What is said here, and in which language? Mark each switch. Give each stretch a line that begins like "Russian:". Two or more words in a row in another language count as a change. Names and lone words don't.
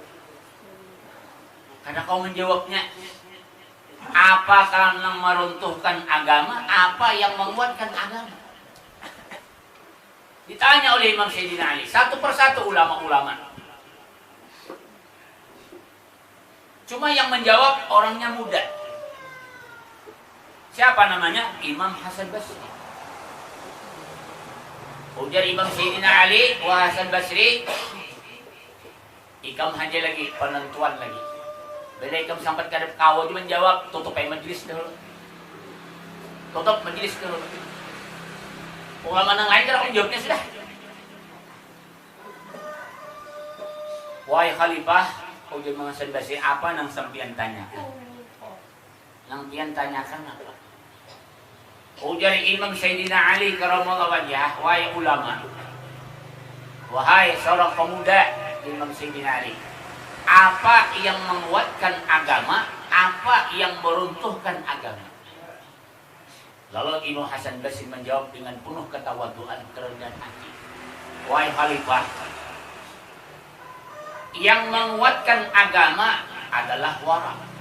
Indonesian: Karena kau menjawabnya, apa karena meruntuhkan agama, apa yang menguatkan agama? Ditanya oleh Imam Sayyidina Ali, satu persatu ulama-ulama. Cuma yang menjawab orangnya muda. Siapa namanya? Imam Hasan Basri.
Banjar: Ujar Imam Sayyidina Ali, wah Hasan Basri, ikam haja lagi, penentuan lagi. Bila ikam sampai ke kau aja menjawab, tutup majlis dulu.
Indonesian: Tutup majlis dulu. Ulama yang lain kalau menjawabnya sudah. Wahai Khalifah, ujar Imam Hasan Basri, apa yang sampian tanyakan? Yang pian tanyakan apa? Ujar Imam Sayyidina Ali
Arabic: karramallahu wajhah,
Indonesian: wahai ulama, wahai seorang pemuda Imam Sayyidina Ali, apa yang menguatkan agama, apa yang meruntuhkan agama? Lalu Imam Hasan Basri menjawab dengan penuh ketawaduan, kerendahan hati, wahai Khalifah, yang menguatkan agama adalah wara.